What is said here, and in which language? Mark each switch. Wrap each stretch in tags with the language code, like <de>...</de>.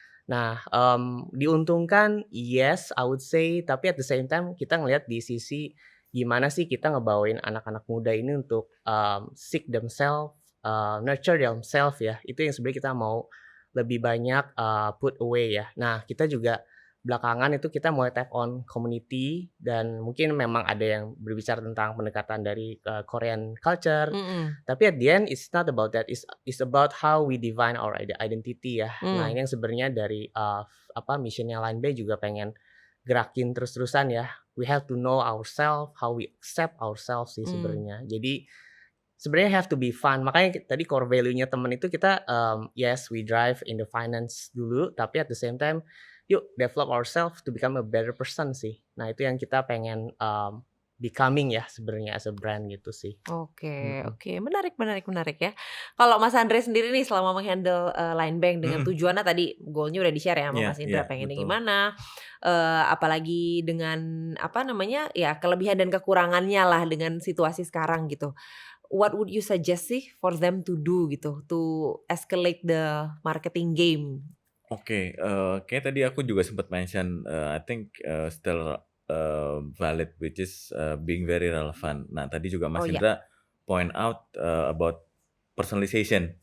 <id>Nah, diuntungkan</id> <en>yes I would say,</en> <id>tapi</id> <en>at the same time</en> <id>kita ngelihat di sisi gimana sih kita ngebawain anak-anak muda ini untuk</id> <en>seek themselves, nurture themselves</en> <id>ya. Itu yang sebenarnya kita mau lebih banyak</id> <en>put away</en> <id>ya. Nah, kita juga belakangan itu kita mulai</id> <en>tap on community</en> <id>dan mungkin memang ada yang berbicara tentang pendekatan dari Korean culture. Tapi</id> <en>at the end it's not about that. It's about how we define our identity ya.</en> <id>Nah, ini yang sebenarnya dari missionnya Line Bank juga pengen gerakin terus-terusan ya.</id> <en>We have to know ourselves, how we accept ourselves</en> <id>sih sebenarnya. Jadi sebenarnya</id> <en>have to be fun.</en> <id>Makanya tadi core value-nya temen itu kita,</id> <en>yes we drive in the finance</en> <id>dulu, tapi</id> <en>at the same time,</en> <id>yuk</id> <en>develop ourselves to become a better person</en> <id>sih. Nah itu yang kita pengen, becoming ya sebenarnya</id> <en>as a brand</en> <id>gitu sih. Oke Mhm. oke, menarik menarik menarik ya. Kalau Mas Andre sendiri nih selama meng-handle, Line Bank dengan Mhm. tujuannya tadi goal-nya udah di-share ya sama Iya Mas iya, Indra pengennya betul. gimana, apalagi dengan apa namanya, ya kelebihan dan kekurangannya lah dengan situasi sekarang gitu.</id> <en>What would you suggest</en> <id>sih</id> <en>for them to do</en> <id>gitu,</id> <en>to escalate the marketing game?</en> <id>Oke, kayaknya tadi aku juga sempat</id> <en>mention, I think, still, valid which is, being very relevant.</en> <id>Nah tadi juga Oh Mas ya,</id> <en>Indra point out, about personalization</en>